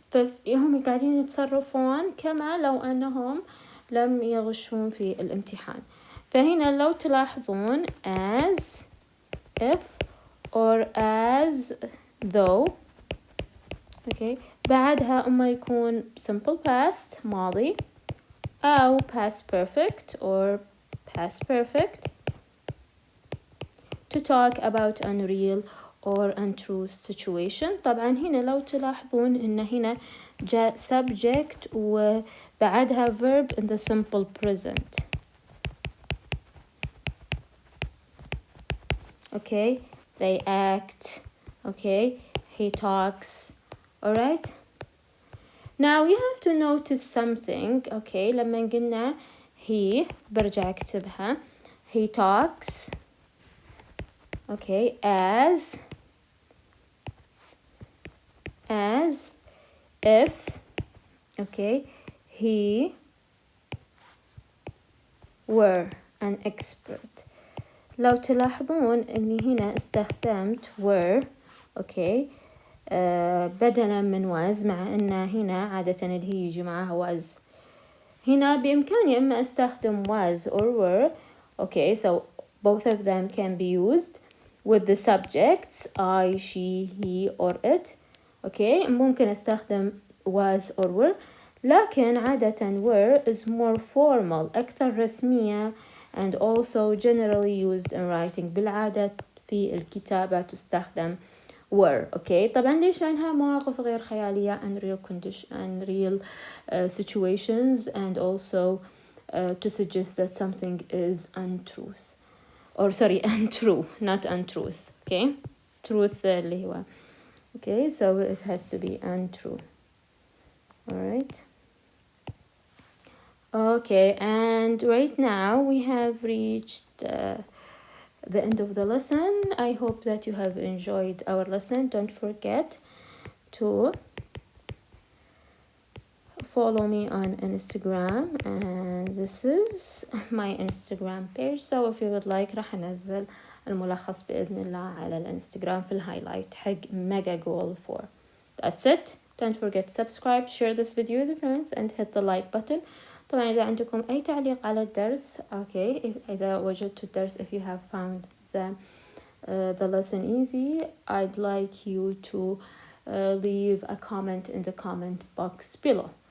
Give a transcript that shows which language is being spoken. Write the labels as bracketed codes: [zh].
[ar] فهم قاعدين يتصرفون كما لو أنهم لم يغشون في الامتحان. فهنا لو تلاحظون [en] as if or as though. okay. [ar] بعدها أما يكون [en] simple past ماضي أو past perfect or past perfect to talk about unreal or untruth situation. [ar] طبعا هنا لو تلاحظون إن هنا جاء subject وبعدها [en] verb in the simple present. okay. they act. okay. he talks. alright. now we have to notice something. okay. [ar] لما قلنا he برجع أكتبها he talks. [en] okay. as if. okay. he were an expert. [ar] لو تلاحظون اني هنا استخدمت were. [en] okay. [ar] بدلا من was، مع ان هنا عادة اللي هي يجي معها was. هنا بإمكاني اما استخدم was or were. [en] okay. so both of them can be used with the subjects I, she, he or it. okay. [ar] ممكن استخدم [en] was or were، لكن عادة were is more formal، [ar] أكثر رسمية [en] and also generally used in writing. [ar] بالعادة في الكتابة تستخدم were. [en] okay. [ar] طبعا ليش؟ لأنها مواقف غير خيالية [en] unreal situations and also to suggest that something is untruth or sorry untrue, not untruth. okay. truth [ar] اللي هو [en] okay. so it has to be untrue. alright. okay. and right now we have reached the end of the lesson. I hope that you have enjoyed our lesson. Don't forget to follow me on Instagram, and this is my Instagram page. So if you would like [ar] راح انزل الملخص بإذن الله على الانستغرام في الهايلايت حق mega goal 4. [en] That's it. Don't forget to subscribe, share this video with your friends, and hit the like button. [ar] طبعا إذا عندكم أي تعليق على الدرس إذا وجدتوا الدرس, [en] if you have found the lesson easy, I'd like you to leave a comment in the comment box below.